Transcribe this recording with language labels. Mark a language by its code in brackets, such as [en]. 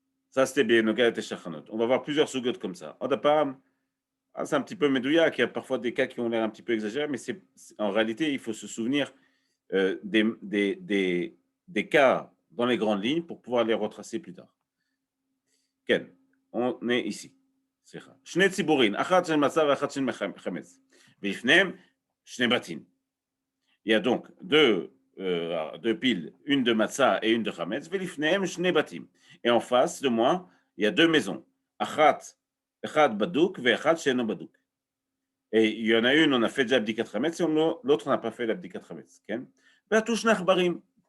[fr] Ça, c'était bien, on va voir plusieurs sugots comme ça. C'est un petit peu médouillak, il y a parfois des cas qui ont l'air un petit peu exagérés, mais en réalité, il faut se souvenir des cas dans les grandes lignes pour pouvoir les retracer plus tard. Ken, on est ici. [he] שני ציבורין, אחת של מצה ואחת של חמץ, ולפניהם שני בתים. [fr] Il y a donc deux piles, une de matzah et une de chametz, [he] ולפניהם שני בתים. [fr] Et en face de moi, il y a deux maisons, [he] אחד בדוק ואחד שאינו בדוק. [fr] Et il y en a une, on a fait déjà l'abdikat chametz, et l'autre, on n'a pas fait l'abdikat chametz. [he] והתו שני עכברים.